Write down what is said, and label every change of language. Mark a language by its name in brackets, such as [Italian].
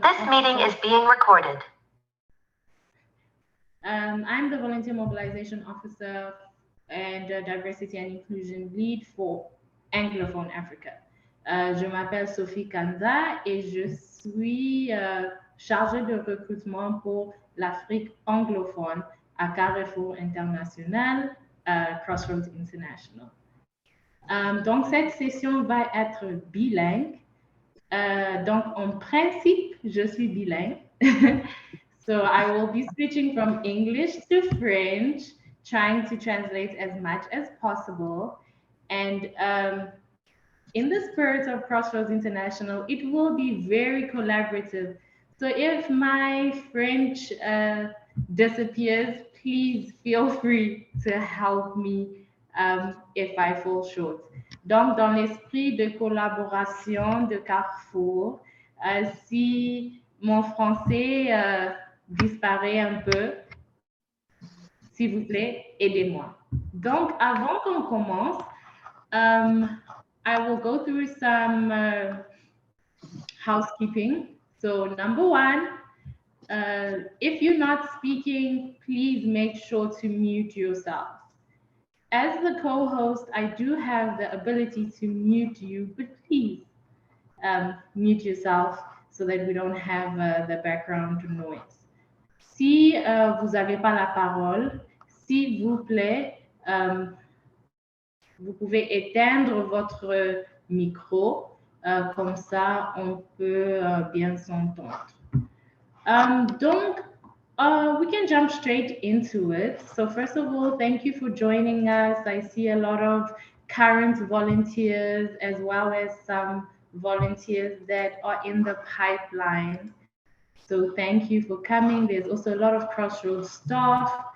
[English] This meeting is being recorded. I'm the volunteer mobilization officer and diversity and inclusion lead for Anglophone Africa. [French] Je m'appelle Sophie Kanza et je suis chargée de recrutement pour l'Afrique anglophone à Carrefour International, Crossroads International. Donc, cette session va être bilingue. Donc, en principe, je suis bilingue. [English] So I will be switching from English to French, trying to translate as much as possible. And in the spirit of Crossroads International, it will be very collaborative. So if my French disappears, please feel free to help me if I fall short. [French] Donc, dans l'esprit de collaboration de Carrefour, si mon français disparaît un peu, s'il vous plaît, aidez-moi. Donc, avant qu'on commence, [English] I will go through some housekeeping. So, number one, if you're not speaking, please make sure to mute yourself. As the co-host, I do have the ability to mute you, but please mute yourself so that we don't have the background noise. [French] Si vous n'avez pas la parole, s'il vous plaît, vous pouvez éteindre votre micro, comme ça on peut bien s'entendre. [English] Donc, we can jump straight into it. So first of all, thank you for joining us. I see a lot of current volunteers as well as some volunteers that are in the pipeline. So thank you for coming. There's also a lot of Crossroads staff.